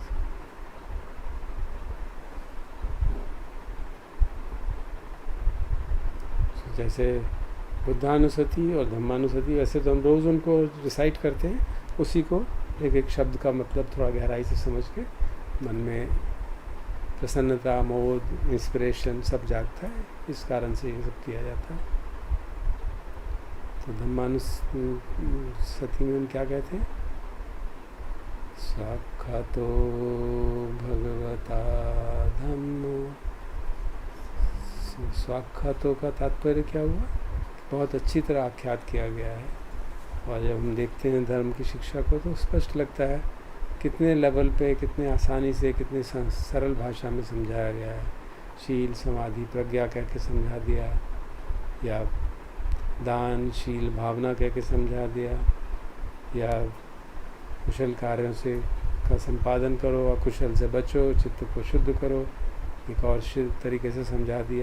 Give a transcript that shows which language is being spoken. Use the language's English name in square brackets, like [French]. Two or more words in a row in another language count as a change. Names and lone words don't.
[Hindi] जैसे बुद्धानुसति और धम्मानुसति, वैसे तो हम रोज़ उनको रिसाइट करते हैं, उसी को एक एक शब्द का मतलब थोड़ा गहराई से समझ के मन में प्रसन्नता, मोद, इंस्पिरेशन सब जागता है। इस कारण से ये सब किया जाता है। तो धम्मानुसति में हम क्या कहते हैं? [Pali] साक्षातो भगवता धम्मो। [Hindi] स्वाख्यातों का तात्पर्य क्या हुआ? बहुत अच्छी तरह आख्यात किया गया है। और जब हम देखते हैं धर्म की शिक्षा को तो स्पष्ट लगता है कितने लेवल पे, कितने आसानी से, कितने सरल भाषा में समझाया गया है। शील, समाधि, प्रज्ञा कह के समझा दिया, या दान, शील, भावना कह के समझा दिया, या कुशल कार्यों से का संपादन करो, अकुशल से बचो, चित्त को शुद्ध करो, एक और तरीके से समझा दिया।